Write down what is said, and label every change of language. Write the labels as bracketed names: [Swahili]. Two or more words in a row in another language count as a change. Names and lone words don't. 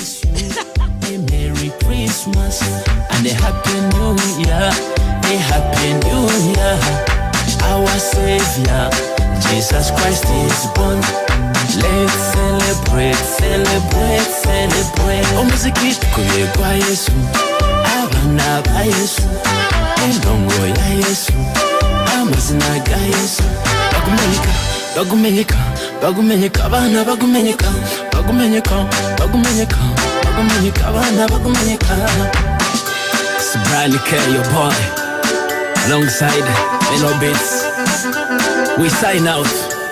[English] a Merry Christmas and a Happy New Year, a Happy New Year. Our Savior, Jesus Christ is born. Let's celebrate, celebrate, celebrate. [Ganda] Oh, muziki tukuye kwa Yesu, abana ba Yesu, endongo ya Yesu, amazina ga Yesu. Bagumenyeka, bagumenyeka, bagumenyeka, abana bagumenyeka, bagumenyeka, bagumenyeka, bagumenyeka, abana bagumenyeka. [English] It's Bradley K, your boy, alongside Melo Beats. We sign out.